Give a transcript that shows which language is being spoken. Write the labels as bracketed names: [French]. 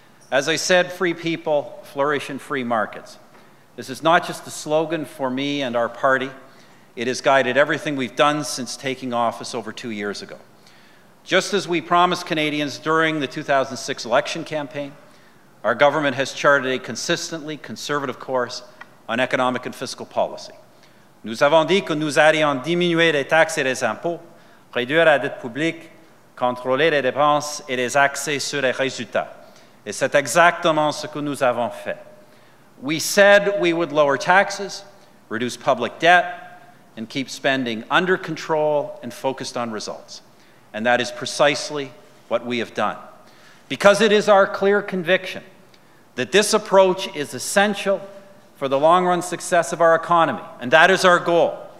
[English] As I said, free people flourish in free markets. This is not just a slogan for me and our party. It has guided everything we've done since taking office over 2 years ago. Just as we promised Canadians during the 2006 election campaign, our government has charted a consistently conservative course on economic and fiscal policy. [French] Nous avons dit que nous allions diminuer les taxes et les impôts, réduire la dette publique, contrôler les dépenses et les axer sur les résultats. Et c'est exactement ce que nous avons fait. [English] We said we would lower taxes, reduce public debt, and keep spending under control and focused on results. And that is precisely what we have done. Because it is our clear conviction that this approach is essential for the long-run success of our economy, and that is our goal.